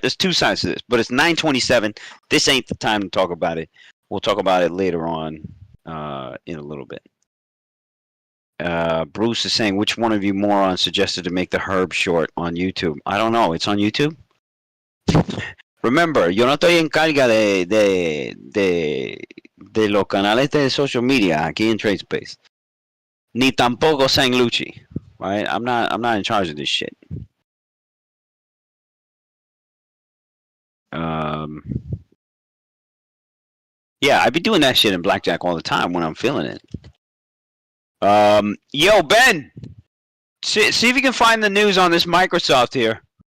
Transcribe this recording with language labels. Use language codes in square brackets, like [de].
[en] There's two sides to this, but it's 9:27. This ain't the time to talk about it. We'll talk about it later on, in a little bit. Bruce is saying, which one of you morons suggested to make the Herb short on YouTube? I don't know. It's on YouTube. [es] Remember, yo no estoy en carga de los canales de social media aquí en TradeSpace. Ni tampoco Sang Lucci, right? [en] I'm not in charge of this shit. Um, yeah, I be doing that shit in blackjack all the time when I'm feeling it. Yo, Ben, see if you can find the news on this Microsoft here.